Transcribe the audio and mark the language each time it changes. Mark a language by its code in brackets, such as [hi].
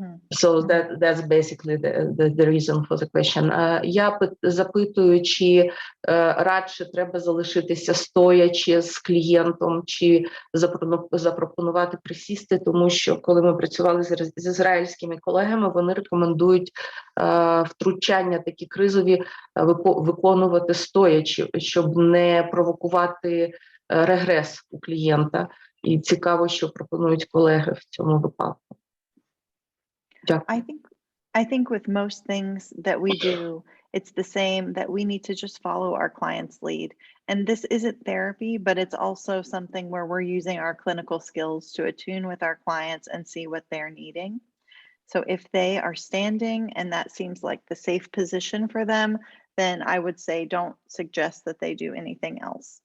[en] So that's basically the reason for the question. [uk] Я запитую, чи радше треба залишитися стоячи з клієнтом, чи запропонувати присісти, тому що коли ми працювали з ізраїльськими колегами, вони рекомендують втручання такі кризові виконувати стоячи, щоб не провокувати регрес у клієнта. І цікаво, що пропонують колеги в цьому випадку. [en] I think with most things that we do, it's the same, that we need to just follow our client's lead. And this isn't therapy, but it's also something where we're using our clinical skills to attune with our clients and see what they're needing. So if they are standing and that seems like the safe position for them, then I would say don't suggest that they do anything else.